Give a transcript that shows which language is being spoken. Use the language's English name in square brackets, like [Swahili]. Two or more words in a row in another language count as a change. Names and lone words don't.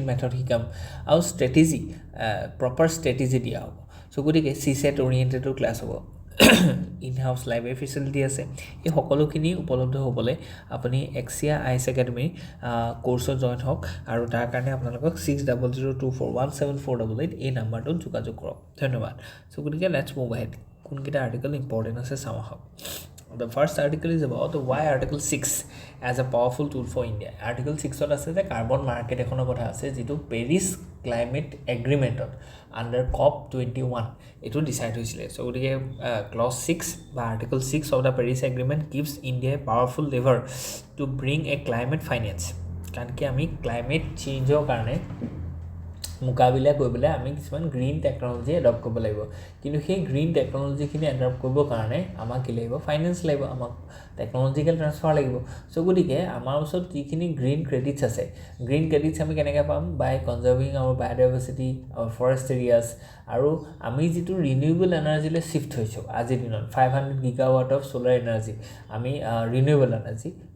[Assamese] মেথড শিকাম আৰু স্ট্ৰেটেজি [English] proper strategy [Assamese] দিয়া হ'ব সো গতিকে [English] CSAT oriented class [Assamese] হ'ব [English] in house library facility [Assamese] আছে এই সকলোখিনি উপলব্ধ হ'বলৈ আপুনি Axia IAS Academy কোৰ্সত জয়েন হওক আৰু তাৰ কাৰণে আপোনালোকক 6002417488 এই নম্বৰটো যোগাযোগ কৰক ধন্যবাদ সো গতিকে [English] let's move ahead [Assamese] কোনকেইটা [English] article important [Assamese] আছে চাওঁ আহক [English] The first article is about why Article 6 as a powerful tool for India. [Assamese] Article 6 ত আছে যে [English] carbon market [Assamese] এখনো কথা আছে যিটো Paris Climate Agreement under COP21 এইটো decide হৈছিল. [English] So gotike clause 6 ba Article 6 of the Paris Agreement gives India a powerful lever to bring a climate finance. [Assamese] কাৰণ কি আমি [English] climate change [Assamese] ৰ কাৰণে মুকাবিলা কৰিবলৈ আমি কিছুমান [English] green technology [Assamese] এডপ্ট কৰিব লাগিব কিন্তু সেই [English] green technology [Assamese] খিনি এডপ্ট কৰিব কাৰণে আমাক কি লাগিব ফাইনান্স লাগিব আমাক [English] technological transfer [Assamese] লাগিব সো গতিকে আমাৰ ওচৰত যিখিনি [English] green credits [Assamese] আছে [English] green credits [Assamese] আমি কেনেকৈ পাম [English] by conserving our biodiversity our forest areas [Assamese] আৰু আমি যেটো [English] renewable energyলৈ [Assamese] শিফট হৈছো আজিৰ দিনত [English] 500 gigawatt of solar energy [Assamese] আমি [English] renewable energy